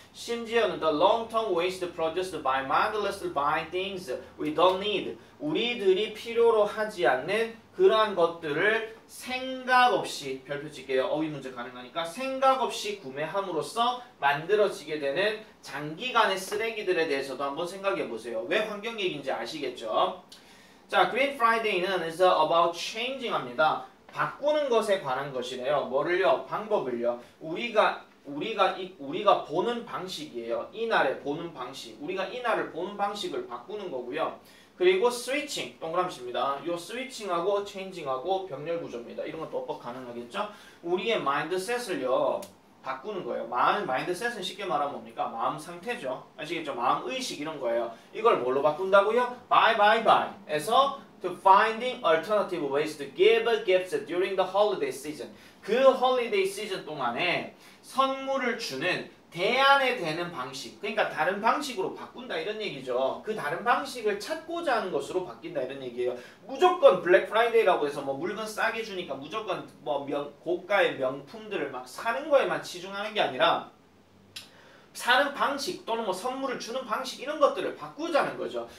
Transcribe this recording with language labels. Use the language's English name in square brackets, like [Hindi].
[English] 심지어는 the long-term waste produced by mindless buying things we don't need. [Korean] 우리들이 필요로 하지 않는 그러한 것들을 생각 없이 별표 칠게요. 어휘 문제 가능하니까 생각 없이 구매함으로써 만들어지게 되는 장기간의 쓰레기들에 대해서도 한번 생각해 보세요. 왜 환경 얘기인지 아시겠죠? [English] 자, Green Friday는 is about changing 합니다. [Korean] 바꾸는 것에 관한 것이래요. 뭐를요? 방법을요. 우리가 보는 방식이에요. 이날에 보는 방식. 우리가 이날을 보는 방식을 바꾸는 거고요. 그리고 스위칭, 동그라미입니다. 요 스위칭하고 체인징하고 병렬 구조입니다. 이런 것도 어법 가능하겠죠? 우리의 마인드셋을요. 바꾸는 거예요. 마인드셋은 쉽게 말하면 뭡니까? 마음 상태죠. 아시겠죠? 마음 의식 이런 거예요. 이걸 뭘로 바꾼다고요? Bye. [English] To finding alternative ways to give gifts during the holiday season. [Korean] 그 holiday season 동안에 선물을 주는 대안에 되는 방식. 그러니까 다른 방식으로 바꾼다 이런 얘기죠. 그 다른 방식을 찾고자 하는 것으로 바뀐다 이런 얘기예요. 무조건 블랙 프라이데이라고 해서 뭐 물건 싸게 주니까 무조건 뭐 고가의 명품들을 막 사는 거에만 치중하는 게 아니라 사는 방식 또는 뭐 선물을 주는 방식 이런 것들을 바꾸자는 거죠.